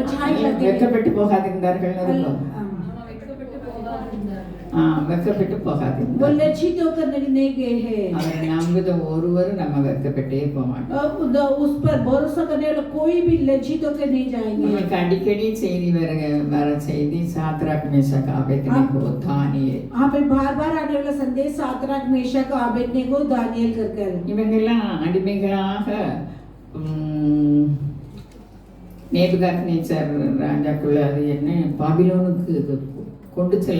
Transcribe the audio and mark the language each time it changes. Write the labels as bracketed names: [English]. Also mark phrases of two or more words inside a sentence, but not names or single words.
[Hindi] बचाई करते हैं। [Tamil] வெட்கப்பட்டு போகாதிருந்தார்கள். வெட்கப்பட்டு [Hindi] वो [Tamil] போகாதிருந்தார்கள். [Hindi] लज्जित होकर नहीं गए हैं। [Tamil] அவரை நம்புத ஒருவரும் நம்ம வெட்கப்பட்டே போக மாட்டோம். [Hindi] उस पर भरोसा करने वाला कोई भी लज्जित होकर नहीं जाएंगे। [Tamil] நமக்கு அடிக்கடி செய்தி வர செய்தி சாத்ராக் மேஷாக் ஆபேத்நேகோ தானியேல். [Hindi] हमें बार-बार आने वाला संदेश सातराक मेशक आबेदनेगो दानियेल कर [Tamil] இவங்கெல்லாம் அடிமைகளாக நேபுகாத்நேச்சர் ராஜாக்குள்ள அது என்ன பாபிலோனுக்கு கொண்டு செல்ல